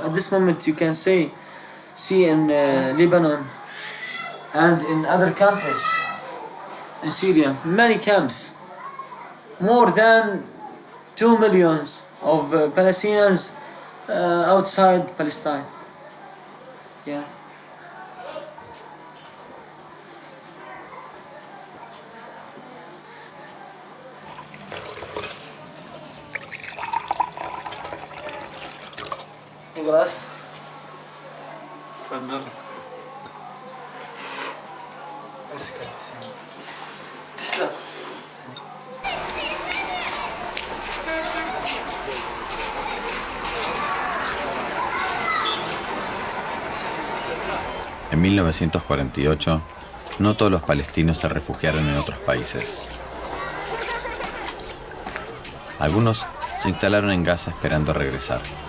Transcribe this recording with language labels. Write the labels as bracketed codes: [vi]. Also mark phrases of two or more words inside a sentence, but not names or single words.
[en] At this moment you can see in Lebanon and in other countries, in Syria, many camps, more than 2 million of Palestinians outside Palestine. Nicolás. [ar] تفضل. تسلم. [es] En 1948, no todos los palestinos se refugiaron en otros países. Algunos se instalaron en Gaza esperando regresar.